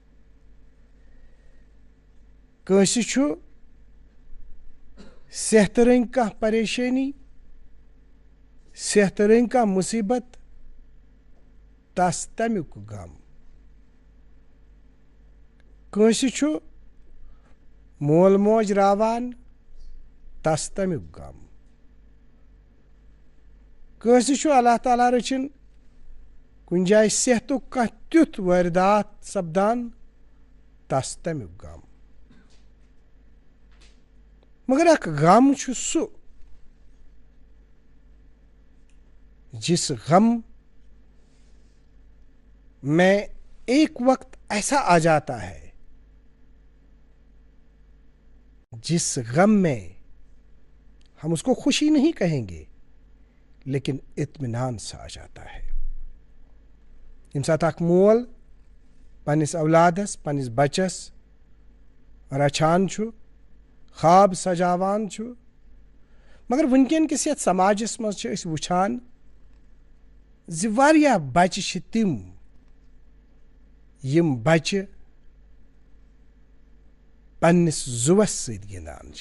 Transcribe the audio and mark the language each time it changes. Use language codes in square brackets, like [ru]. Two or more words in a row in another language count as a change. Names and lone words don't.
[ks] कैसे छु सेहतरंग का परेशानी, सेहतरंग का मुसीबत, तस्तमिक गम। कैसे छु मोल मोज रावान, तस्तमिक गम। कैसे छु अल्लाह ताला रचिन कुन जाय सेहतुक कह त्युथ वारदात सपदान, तस्तमिक गम। [hi] मगर अक गम छु सु जिस गम में एक वक्त ऐसा आ जाता है जिस गम में हम उसको खुशी नहीं कहेंगे लेकिन इत्मीनान सा आ जाता है। [ks] यम साथ अख मोल पन्निस औलादस, पन्निस बचस रछान छु, ख्वाब सजावान छु, मगर वुनकन किस यथ समाजस मज छ अस वुछान ज वारिया बच्चे छ तिम यम बच्चे पन्निस जुवस सद गिंदान छ।